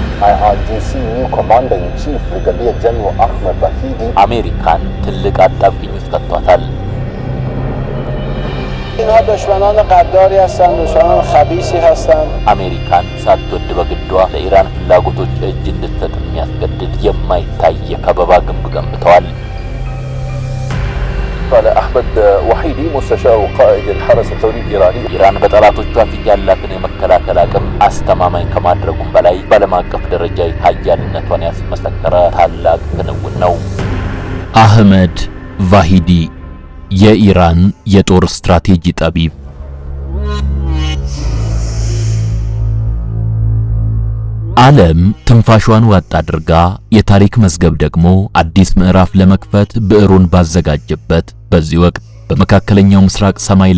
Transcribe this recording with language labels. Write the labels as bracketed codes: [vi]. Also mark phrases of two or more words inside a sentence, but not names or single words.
[en] IRGC new commander-in-chief Brigadier General Ahmed Vahidi [am] አሜሪካን ትልቅ አጣብቂኝ ውስጥ ከቷታል። [fa] اینها دشمنان غداری هستند، دشمنان خبیثی هستند. [am] አሜሪካን ሳትወድ በግዷ ለኢራን ፍላጎቶች እጅ እንድትሰጥ የሚያስገድድ የማይታይ የከበባ ግንብ ገንብተዋል። [ar] قال أحمد وحيدي مستشار قائد الحرس الثوري الإيراني [am] ኢራን በጠላቶቿ ፊት ያላትን የመከላከል አቅም አስተማማኝ ከማድረጉም በላይ በዓለም አቀፍ ደረጃ ኃያልነቷን ያስመሰከረ ታላቅ ክንውን ነው። አህመድ ቫሂዲ የኢራን የጦር ስትራቴጂ ጠቢብ። ዓለም ትንፋሿን ዋጥ አድርጋ የታሪክ መዝገብ ደግሞ አዲስ ምዕራፍ ለመክፈት ብዕሩን ባዘጋጀበት በዚህ ወቅት በመካከለኛው ምስራቅ ሰማይ